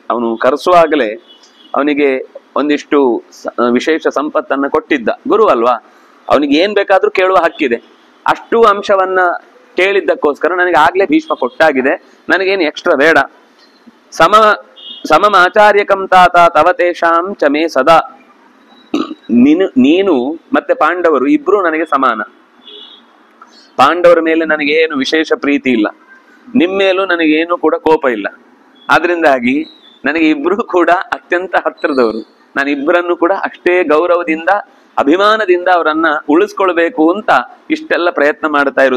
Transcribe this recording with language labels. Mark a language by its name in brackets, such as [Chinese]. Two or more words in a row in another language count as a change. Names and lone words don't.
[Kannada] ಅವನು ಕರೆಸುವಾಗಲೇ ಅವನಿಗೆ ಒಂದಿಷ್ಟು ವಿಶೇಷ ಸಂಪತ್ತನ್ನ ಕೊಟ್ಟಿದ್ದ, ಗುರು ಅಲ್ವಾ, ಅವನಿಗೆ ಏನ್ ಬೇಕಾದ್ರೂ ಕೇಳುವ ಹಕ್ಕಿದೆ. ಅಷ್ಟು ಅಂಶವನ್ನ ಕೇಳಿದ್ದಕ್ಕೋಸ್ಕರ ನನಗೆ ಆಗ್ಲೇ ಭೀಷ್ಮ ಕೊಟ್ಟಾಗಿದೆ, ನನಗೇನು ಎಕ್ಸ್ಟ್ರಾ ಬೇಡ. [Sanskrit] ಸಮಮಾಚಾರ್ಯಕಂ ತಾತ ತವ ತೇಷಾಂ ಚ ಮೇ ಸದಾ. [Kannada] ನೀನು ಮತ್ತೆ ಪಾಂಡವರು ಇಬ್ರು ನನಗೆ ಸಮಾನ. ಪಾಂಡವರ ಮೇಲೆ ನನಗೇನು ವಿಶೇಷ ಪ್ರೀತಿ ಇಲ್ಲ, ನಿಮ್ಮೇಲೂ ನನಗೇನು ಕೂಡ ಕೋಪ ಇಲ್ಲ. ಆದ್ರಿಂದಾಗಿ ನನಗೆ ಇಬ್ರು ಕೂಡ ಅತ್ಯಂತ ಹತ್ತಿರದವರು. ನಾನು ಇಬ್ಬರನ್ನು ಕೂಡ ಅಷ್ಟೇ ಗೌರವದಿಂದ ಅಭಿಮಾನದಿಂದ ಅವರನ್ನ ಉಳಿಸ್ಕೊಳ್ಬೇಕು ಅಂತ ಇಷ್ಟೆಲ್ಲ ಪ್ರಯತ್ನ ಮಾಡ್ತಾ ಇರುವುದು.